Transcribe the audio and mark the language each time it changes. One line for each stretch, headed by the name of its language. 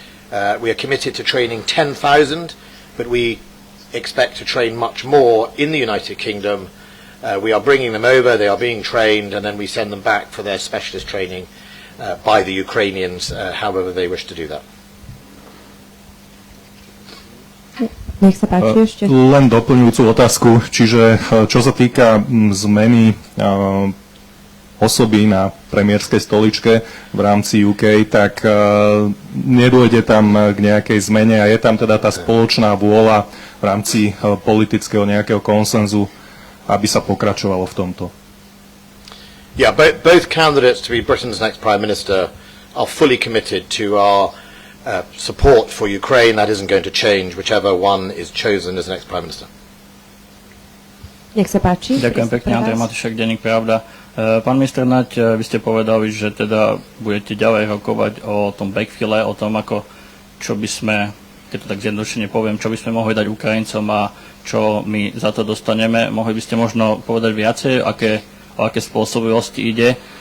English: We are committed to training 10,000, but we expect to train much more in the United Kingdom. We are bringing them over, they are being trained, and then we send them back for their specialist training by the Ukrainians, however they wish to do that.
Slovak: Nech sa páči ešte. Len doplňujúcu otázku, čiže čo sa týka zmeny osoby na premiérskej stoličke v rámci UK, tak nedôjde tam k nejakej zmene a je tam teda tá spoločná vôľa v rámci politického nejakého konsenzu, aby sa pokračovalo v tomto.
English: Yeah, both candidates to be Britain's next Prime Minister are fully committed to our support for Ukraine. That isn't going to change whichever one is chosen as the next Prime Minister.
Slovak: Nech sa páči. Ďakujem pekne, Andrej Matušek, denník Pravda. Pán minister Naď, vy ste povedali, že teda budete ďalej rokovať o tom backfille, o tom, ako, čo by sme, keď to tak zjednodušene poviem, čo by sme mohli dať Ukrajincom a čo my za to dostaneme. Mohli by ste možno povedať viacej, o aké spôsobilosti ide?